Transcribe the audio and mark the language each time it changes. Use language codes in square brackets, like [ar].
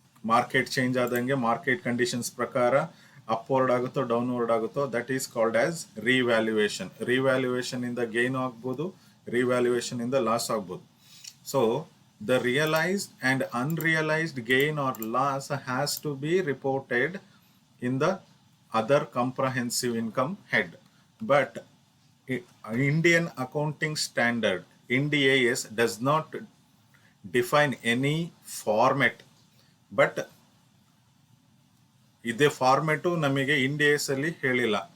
[kn] Market change ಆದಂಗೆ market conditions ಪ್ರಕಾರ upward ಆಗುತ್ತೋ ಡೌನ್ವರ್ಡ್ ಆಗುತ್ತೋ, [en] That is called as revaluation. [kn] Revaluation ಇಂದ ಗೇನ್ ಆಗ್ಬೋದು, ರಿವ್ಯಾಲ್ಯೂಯೇಷನ್ ಇಂದ ಲಾಸ್ ಆಗ್ಬೋದು. [en] So the realised and unrealised gain or loss has to be reported in the other comprehensive income head. But Indian accounting standard Ind AS does not define any format. [kn] But ಇದೇ format ನಮಗೆ Ind AS ಅಲ್ಲಿ ಹೇಳಿಲ್ಲ.